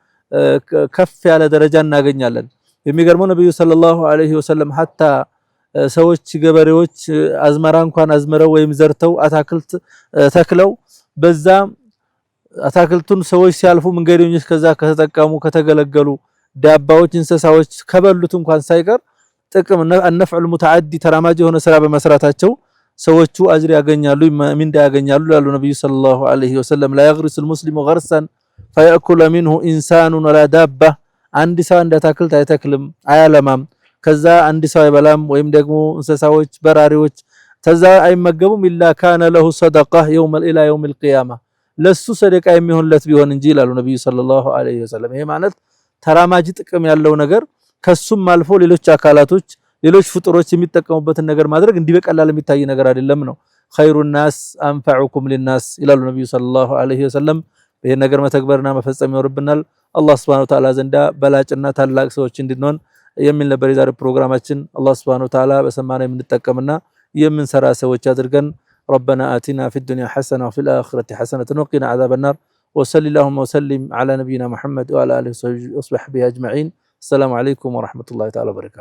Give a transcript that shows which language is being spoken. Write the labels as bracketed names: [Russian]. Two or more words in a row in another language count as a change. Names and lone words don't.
[Amharic] ከፍ ያለ ደረጃ እናገኛለን። የሚገርመው ነብዩ [Arabic] صلى الله عليه وسلم [Amharic] ሐታ ሰዎች ገበሬዎች አዝመራ እንኳን አዝመረው ወይም ዘርተው አታክልት ተክለው በዛ አታክልቱን ሰዎች ሲያልፉ መንገደኞች ከዛ ከተጠቀሙ ከተገለገሉ ዳባዎች እንስሳዎች ከበሉት እንኳን ሳይቀር ጥቅም [Arabic] النفع المتعدي [Amharic] ተራማጅ የሆነ ስራ በመስራታቸው ሰዎቹ አጅር ያገኛሉ፣ ምንዳ ያገኛሉ ይላሉ ነብዩ [Arabic] صلى الله عليه وسلم። لا يغرس المسلم غرسا فيأكل منه إنسان ولا دابة [Amharic] አንድ ሰው እንደ አታክልት አይተክልም አያለማም፣ ከዛ አንድ ሰው አይበላም ወይም ደግሞ እንስሳዎች በራሪዎች ተዛ አይመገቡም [Arabic] إلا كان له صدقه يوم الى يوم القيامه [Amharic] ለሱ ሰደቃ የሚሆንለት ቢሆን እንጂ ይላሉ ነብዩ [Arabic] صلى الله عليه وسلم። [Amharic] ይሄ ማለት ተራማጅ ጥቅም ያለው ነገር ከሱም አልፎ ሌሎች አካላቶች ሌሎች ፍጡሮች የሚጠቀሙበትን ነገር ማድረግ እንዲህ በቀላል የሚታይ ነገር አይደለም ነው። [Arabic] خير الناس أنفعكم للناس [Amharic] ይላሉ ነብዩ [Arabic] صلى الله عليه وسلم። [Amharic] ይሄን ነገር መተግበርና መፈጸም ይኖርብናል። አላህ [Arabic] سبحانه وتعالى [Amharic] ዘንዳ በላጭና ታላቅ ሰዎች እንድንሆን የሚል ነበር የዛሬ ፕሮግራማችን። አላህ [Arabic] سبحانه وتعالى [Amharic] በሰማነው የምንጠቀምና የምንሰራ ሰዎች አድርገን [Arabic] ربنا آتنا في الدنيا حسنة وفي الآخرة حسنة وقنا عذاب النار وصلى اللهم وسلم على نبينا محمد وعلى آله وصحبه أجمعين. السلام عليكم ورحمة الله تعالى وبركاته.